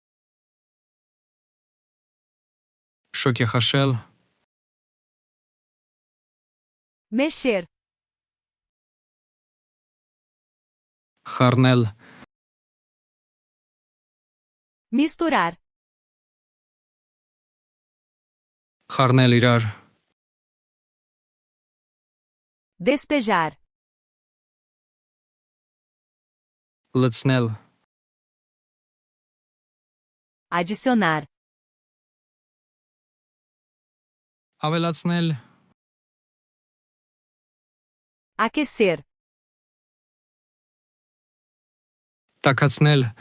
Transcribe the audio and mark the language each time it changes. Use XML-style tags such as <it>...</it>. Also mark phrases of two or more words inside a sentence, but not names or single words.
<hy>շոգեխաշել,</hy> <pt>Mexer.</pt> <hy>խառնել,</hy> <pt>Misturar.</pt> <hy>խառնել իրար,</hy> <pt>Despejar.</pt> <hy>լցնել,</hy> <pt>Adicionar.</pt> <hy>ավելացնել,</hy> <pt>Aquecer.</pt> <hy>տաքացնել,</hy>